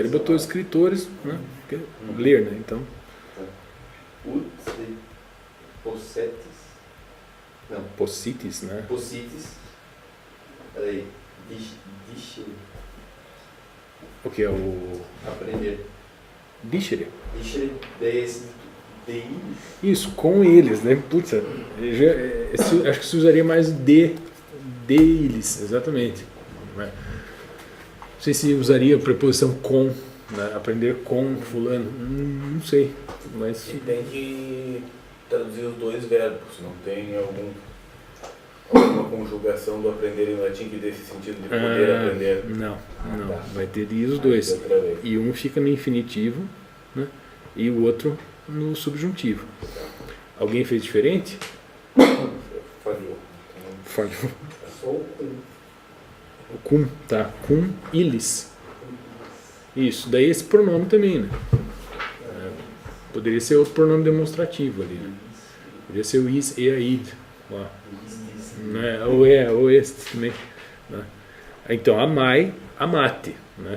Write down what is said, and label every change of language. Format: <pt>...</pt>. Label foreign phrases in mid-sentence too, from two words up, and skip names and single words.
<pt>Ele botou escritores, né? Ler, né? Então.</pt> <la>Ut possetes.</la> <pt>Não. Possitis, né? Possitis. Peraí. Discere. O que é o... Aprender. Discere.</pt> <la>Discere. Deis.</la> <pt>Isso, com eles, né? Putz, acho que se usaria mais de eles, exatamente. Não sei se usaria a preposição com, né? Aprender com fulano, não sei. Mas... E tem que traduzir os 2 verbos, não tem alguma conjugação do aprender em latim que dê esse sentido de poder aprender? Não, vai ter de os 2. E um fica no infinitivo, né? E o outro no subjuntivo. Alguém fez diferente? Falhou. O cum, tá?</pt> <la>Cum ilis.</la> <pt>Isso, daí esse pronome também, né? Poderia ser outro pronome demonstrativo ali, né? Poderia ser o is e a id lá. Né? Ou este também, né? Então, amai, amate, né?</pt>